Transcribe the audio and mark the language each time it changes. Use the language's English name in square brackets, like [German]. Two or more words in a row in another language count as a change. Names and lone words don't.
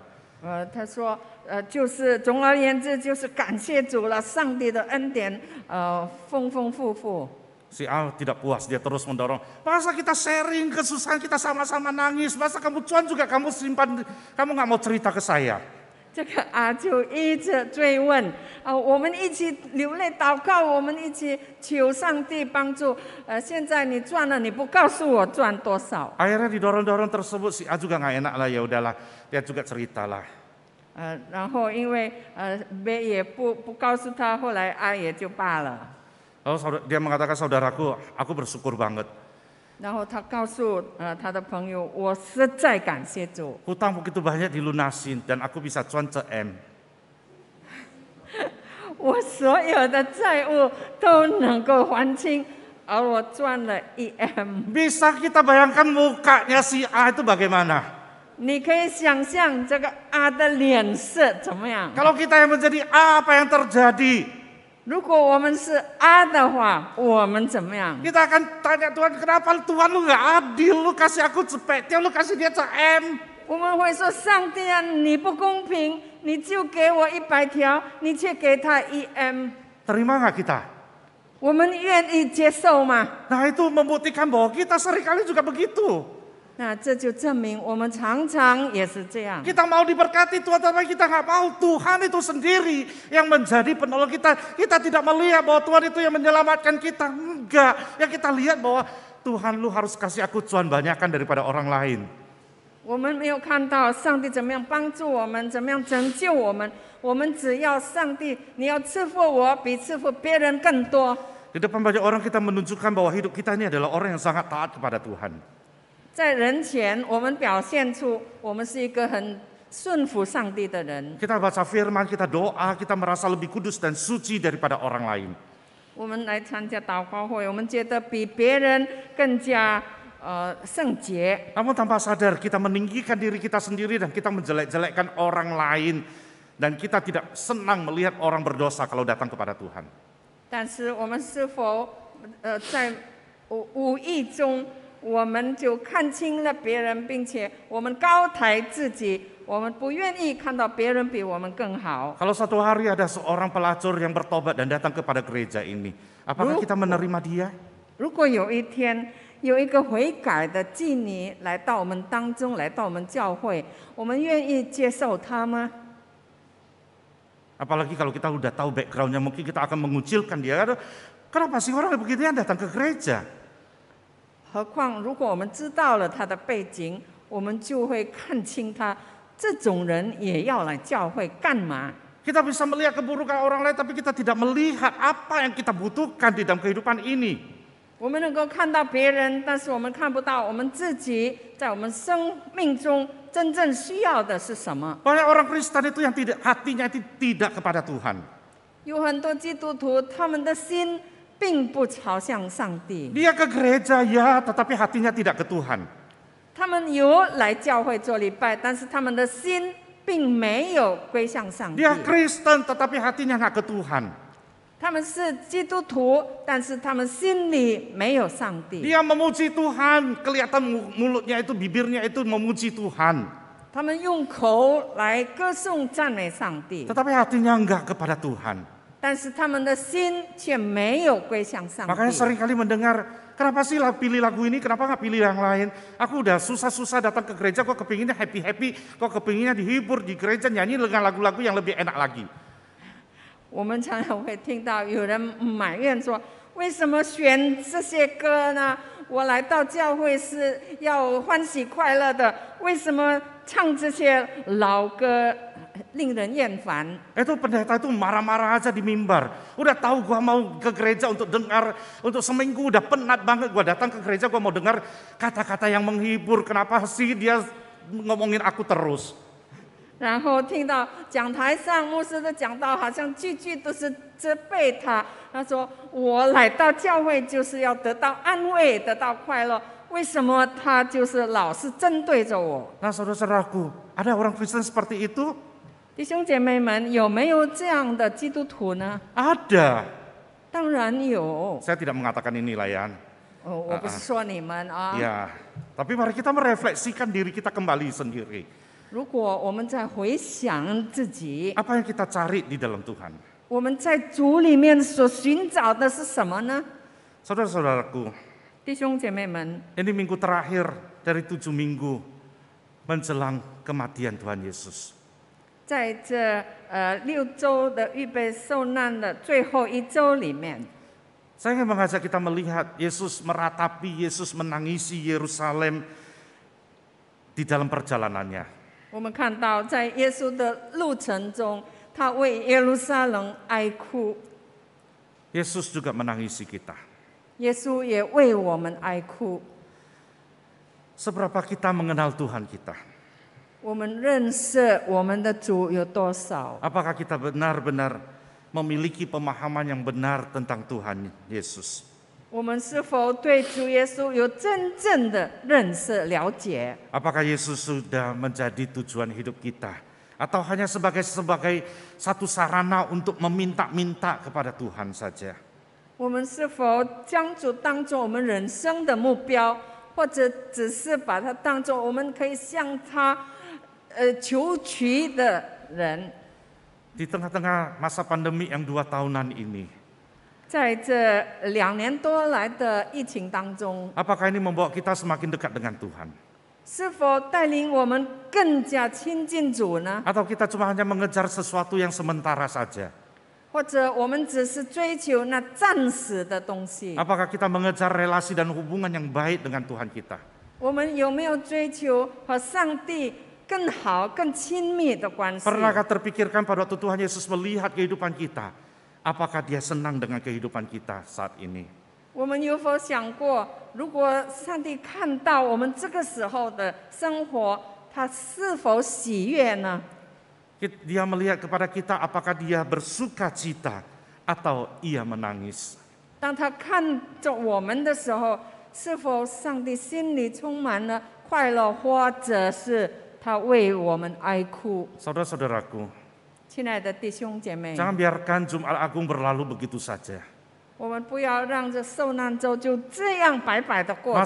[Chinese] 他说，就是总而言之，就是感谢主了，上帝的恩典，丰丰富富。 [Indonesian] Si A tidak puas, dia terus mendorong. Masa kita sharing kesusahan, kita sama-sama nangis, masa kamu cuan juga kamu simpan, kamu nggak mau cerita ke saya? [Chinese] 这个啊就一直追问，我们一起流泪祷告，我们一起求上帝帮助。现在你赚了，你不告诉我赚多少？ [Indonesian] Akhirnya didorong-dorong tersebut, si A juga nggak enak lah, ya udahlah, dia juga cerita lah. [Chinese] 然后因为B 也不告诉他，后来A 也就罢了。 [Indonesian] Lalu dia mengatakan, saudaraku, aku bersyukur banget. [Chinese] 然后他告诉他的朋友，我实在感谢主。 [Indonesian] Hutang begitu banyak dilunasin dan aku bisa cuan CM. [Chinese] 我所有的债务都能够还清，而我赚了 1M。 [Indonesian] Bisa kita bayangkan mukanya si A itu bagaimana? [Chinese] 你可以想象这个A 的脸色怎么样？ [Indonesian] Kalau kita yang menjadi A, apa yang terjadi? [Chinese] 如果我们是A 的话，我们怎么样？ [Indonesian] Kita akan tanya Tuhan, kenapa Tuhan lu nggak adil? Lu kasih aku cepet, lu kasih dia CM. [Chinese] 我们会说：上帝啊，你不公平，你就给我100条，你却给他1M。 [Indonesian] Terima nggak kita? [Chinese] 我们愿意接受吗？ [Indonesian] Nah itu membuktikan bahwa kita seringkali juga begitu. [Chinese] 那这就证明我们常常也是这样。 [Indonesian] Kita mau diberkati Tuhan, tapi kita nggak mau Tuhan itu sendiri yang menjadi penolong kita. Kita tidak melihat bahwa Tuhan itu yang menyelamatkan kita. Enggak, yang kita lihat bahwa Tuhan lu harus kasih aku cuan banyakan daripada orang lain. [Chinese] 我们没有看到上帝怎么样帮助我们，怎么样拯救我们。我们只要上帝，你要赐福我，比赐福别人更多。 [Indonesian] Di depan banyak orang kita menunjukkan bahwa hidup kita ini adalah orang yang sangat taat kepada Tuhan. [Chinese] 在人前，我们表现出我们是一个很顺服上帝的人。 [Indonesian] Kita baca firman, kita doa, kita merasa lebih kudus dan suci daripada orang lain. [Chinese] 我们来参加祷告会，我们觉得比别人更加圣洁。 [Indonesian] Namun tanpa sadar kita meninggikan diri kita sendiri dan kita menjelek-jelekkan orang lain. Dan kita tidak senang melihat orang berdosa kalau datang kepada Tuhan. [Chinese] 但是我们是否在无意中，我们就看清了别人，并且我们高抬自己，我们不愿意看到别人比我们更好。 [Indonesian] Kalau suatu hari ada seorang pelacur yang bertobat dan datang kepada gereja ini, apakah kita menerima dia? [Chinese] 如果有一天有一个悔改的妓女来到我们当中，来到我们教会，我们愿意接受她吗？ [Indonesian] Apalagi kalau kita udah tahu backgroundnya, mungkin kita akan mengucilkan dia. Kenapa sih orang beginian datang ke gereja? [Chinese] 何况如果我们知道了她的背景，我们就会看清她。这种人也要来教会干嘛？ [Indonesian] Kita bisa melihat keburukan orang lain, tapi kita tidak melihat apa yang kita butuhkan di dalam kehidupan ini. [Chinese] 我们能够看到别人，但是我们看不到我们自己在我们生命中真正需要的是什么。 [Indonesian] Banyak orang Kristen itu yang hatinya itu tidak kepada Tuhan. [Chinese] 有很多基督徒，他们的心并不朝向上帝， [Indonesian] Dia ke gereja ya, tetapi hatinya tidak ke Tuhan. [Chinese] 他们有来教会做礼拜，但是他们的心并没有归向上帝。 [Indonesian] Dia Kristen, tetapi hatinya nggak ke Tuhan. [Chinese] 他们是基督徒，但是他们心里没有上帝。 [Indonesian] Dia memuji Tuhan, kelihatan mulutnya itu, bibirnya itu memuji Tuhan. [Chinese] 他们用口来歌颂赞美上帝， [Indonesian] Tetapi hatinya enggak kepada Tuhan. [Chinese] 但是他们的心却没有归向上 [Indonesian] Makanya [Chinese] 帝。 [Indonesian] seringkali mendengar, kenapa sih pilih lagu ini, kenapa nggak pilih yang lain? Aku udah susah-susah datang ke gereja, kok kepinginnya happy-happy, kok kepinginnya dihibur di gereja, nyanyi dengan lagu-lagu yang lebih enak lagi. [Chinese] 我们常常会听到有人埋怨说：“为什么选这些歌呢？我来到教会是要欢喜快乐的，为什么唱这些老歌令人厌烦？” [Indonesian] Itu pendeta itu marah-marah aja di mimbar. Udah tahu gua mau ke gereja untuk dengar, untuk seminggu udah penat banget gua datang ke gereja, gua mau dengar kata-kata yang menghibur. Kenapa sih dia ngomongin aku terus? [Chinese] 然后听到讲台上牧师的讲道，好像句句都是责备他。他说：“我来到教会就是要得到安慰，得到快乐。为什么他就是老是针对着我？” [Indonesian] Nah saudara-saudaraku, ada orang Kristen seperti itu? [Chinese] 弟兄姐妹们，有没有这样的基督徒呢？ [Indonesian] Ada. [Chinese] 当然有。 [Indonesian] Saya tidak mengatakan ini Layan. [Chinese] 我不是说你们啊。 [Indonesian] Ya, tapi mari kita merefleksikan diri kita kembali sendiri. [Chinese] 如果我们在回想自己， [Indonesian] Apa yang kita cari di dalam Tuhan? [Chinese] 我们在主里面所寻找的是什么呢？ [Indonesian] Saudara-saudaraku, [Chinese] 弟兄姐妹们， [Indonesian] ini minggu terakhir dari 7 minggu menjelang kematian Tuhan Yesus. [Chinese] 在这6周的预备受难的最后1周里面， [Indonesian] Saya ingin mengajak kita melihat Yesus meratapi, Yesus menangisi Yerusalem di dalam perjalanannya. [Chinese] 我们看到在耶稣的路程中，他为耶路撒冷哀哭， [Indonesian] Yesus juga menangisi kita. [Chinese] 耶稣也为我们哀哭。 [Indonesian] Seberapa kita mengenal Tuhan kita? [Chinese] 我们认识我们的主有多少？ [Indonesian] Apakah kita benar-benar memiliki pemahaman yang benar tentang Tuhan Yesus? [Chinese] 我们是否对主耶稣有真正的认识、了解？ [Indonesian] Apakah Yesus sudah menjadi tujuan hidup kita? Atau hanya sebagai satu sarana untuk meminta-minta kepada Tuhan saja? [Chinese] 我们是否将主当作我们人生的目标，或者只是把它当作我们可以向他求取的人？ [Indonesian] Di tengah-tengah masa pandemi yang 2 tahunan ini, [Chinese] 在这2年多来的疫情当中， [Indonesian] apakah ini membawa kita semakin dekat dengan Tuhan? [Chinese] 是否带领我们更加亲近主呢？ [Indonesian] Atau kita cuma hanya mengejar sesuatu yang sementara saja? [Chinese] 或者我们只是追求那暂时的东西？ [Indonesian] Apakah kita mengejar relasi dan hubungan yang baik dengan Tuhan kita? [Chinese] 我们有没有追求和上帝更好、更亲密的关系？ [Indonesian] Pernahkah terpikirkan pada waktu Tuhan Yesus melihat kehidupan kita? Apakah dia senang dengan kehidupan kita saat ini? [Chinese] 我们有否想过，如果上帝看到我们这个时候的生活，他是否喜悦呢？ [Indonesian] Dia melihat kepada kita apakah dia bersuka cita atau ia menangis. [Chinese] 当他看着我们的时候，是否上帝心里充满了快乐，或者是他为我们哀哭？ [Indonesian] Saudara-saudaraku, [Chinese] 亲爱的弟兄姐妹， [Indonesian] jangan biarkan Jumat Agung berlalu begitu saja. [Chinese] 我们不要让这受难周就这样白白的过去。